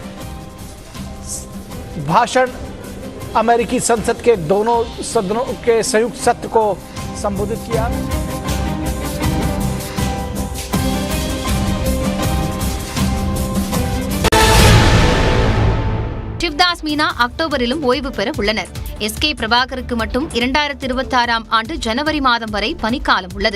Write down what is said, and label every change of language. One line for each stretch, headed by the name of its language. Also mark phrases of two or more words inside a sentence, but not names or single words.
Hindi: भाषण अमेरिकी संसद के दोनों सदनों के संयुक्त सत्र को संबोधित किया।
Tamil: சிவ்தாஸ் மீனா அக்டோபரிலும் ஓய்வு பெற உள்ளனர். எஸ்கே பிரபாகருக்கு மட்டும் 2026ஆம் ஆண்டு ஜனவரி மாதம் வரை பணிக்காலம் உள்ளது.